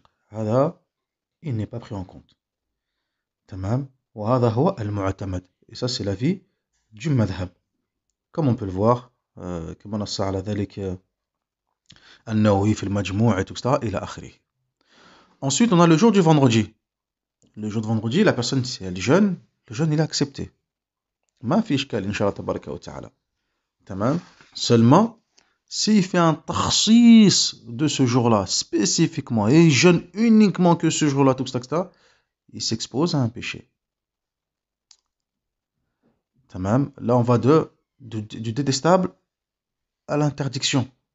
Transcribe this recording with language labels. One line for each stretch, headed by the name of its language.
French: Hada, il n'est pas pris en compte. Tamam.
Arabic: Wa hada huwa al-mu'tamad.
French: Et ça, c'est l'avis du madhhab. Comme on peut le voir,
Arabic: كما نص على ذلك النووي في المجموع
French: et tout ça,
Arabic: إلى آخره.
French: Ensuite, on a le jour du vendredi. Le jour de vendredi, la personne, si elle jeûne, le jeûne, il est accepté.
Arabic: ما في إشكال إن شاء الله تبارك وتعالى. Tamam.
French: Seulement, s'il fait un takhsis de ce jour-là, spécifiquement, et il jeûne uniquement que ce jour-là, tout ça, etc., il s'expose à un péché. Tamam. Là, on va du détestable à l'interdiction.